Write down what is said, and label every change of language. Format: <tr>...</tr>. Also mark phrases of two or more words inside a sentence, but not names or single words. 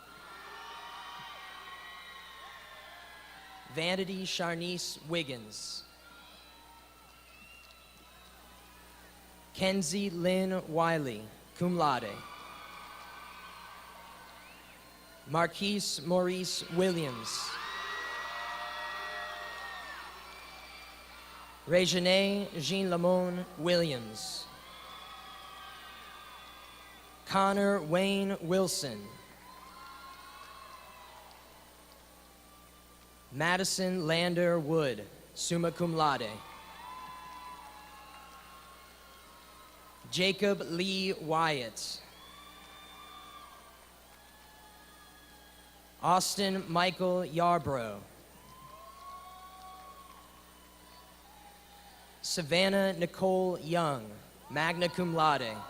<en>Vanity Charnice Wiggins.</en> <la>Kenzie Lynn Wiley, cum laude.</la> <en>Marquise Maurice Williams. Regine Jean Lamone Williams. Connor Wayne Wilson. Madison Lander Wood,</en> <la>summa cum laude.</la> <en>Jacob Lee Wyatt. Austin Michael Yarbrough. Savannah Nicole Young,</en> <la>magna cum laude.</la>